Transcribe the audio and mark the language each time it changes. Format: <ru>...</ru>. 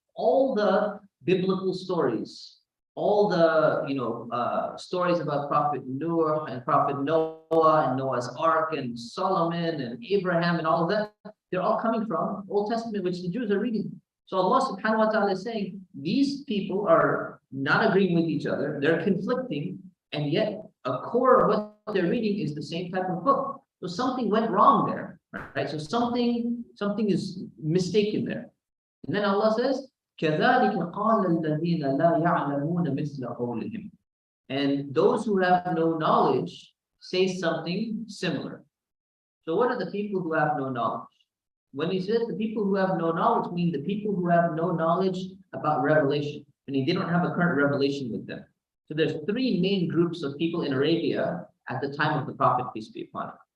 <en>All the biblical stories, all the stories about Prophet Noah and Prophet Noah and Noah's Ark and Solomon and Abraham and all of that, they're all coming from Old Testament, which the Jews are reading. So Allah subhanahu wa ta'ala is saying, these people are not agreeing with each other, they're conflicting, and yet a core of what they're reading is the same type of book. So something went wrong there, right? So something is mistaken there. And then Allah says,</en> <ar>كَذَلِكَ قَالَ الَّذِينَ لَا يَعْلَمُونَ مِثْلَ قَوْلِهِمْ.</ar> <en>And those who have no knowledge say something similar. So what are the people who have no knowledge? When He says the people who have no knowledge, mean the people who have no knowledge about revelation, meaning they don't have a current revelation with them. So there's 3 main groups of people in Arabia at the time of the Prophet, peace be upon him.</en>